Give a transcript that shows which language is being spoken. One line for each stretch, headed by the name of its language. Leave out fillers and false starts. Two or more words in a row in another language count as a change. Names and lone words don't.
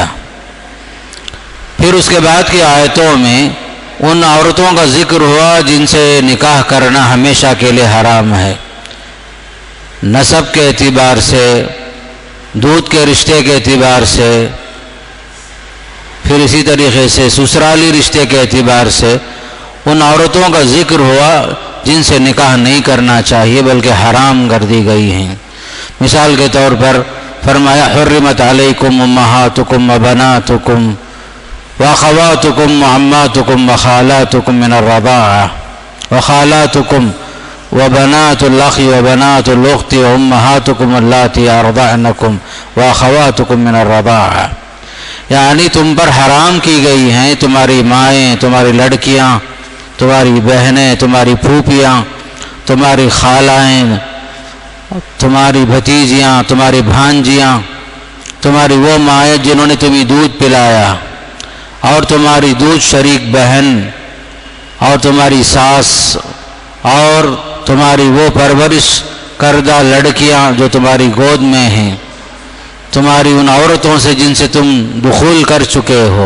Urdu: پھر اس کے بعد کی آیتوں میں ان عورتوں کا ذکر ہوا جن سے نکاح کرنا ہمیشہ کے لیے حرام ہے، نسب کے اعتبار سے، دودھ کے رشتے کے اعتبار سے، پھر اسی طریقے سے سسرالی رشتے کے اعتبار سے ان عورتوں کا ذکر ہوا جن سے نکاح نہیں کرنا چاہیے بلکہ حرام کر دی گئی ہیں۔
Arabic: مثال کے طور پر فرمایا حرمت علیکم امہاتکم وبناتکم واخواتکم وعماتکم وخالاتکم من الرضاعہ وخالاتکم وبنات الاخ وبنات الاخت وامہاتکم اللاتی ارضعنکم واخواتکم من الرضاعہ،
Urdu: یعنی تم پر حرام کی گئی ہیں تمہاری مائیں، تمہاری لڑکیاں، تمہاری بہنیں، تمہاری پھوپھیاں، تمہاری خالائیں، تمہاری بھتیجیاں، تمہاری بھانجیاں، تمہاری وہ مائیں جنہوں نے تمہیں دودھ پلایا، اور تمہاری دودھ شریک بہن، اور تمہاری ساس، اور تمہاری وہ پرورش کردہ لڑکیاں جو تمہاری گود میں ہیں، تمہاری ان عورتوں سے جن سے تم دخول کر چکے ہو۔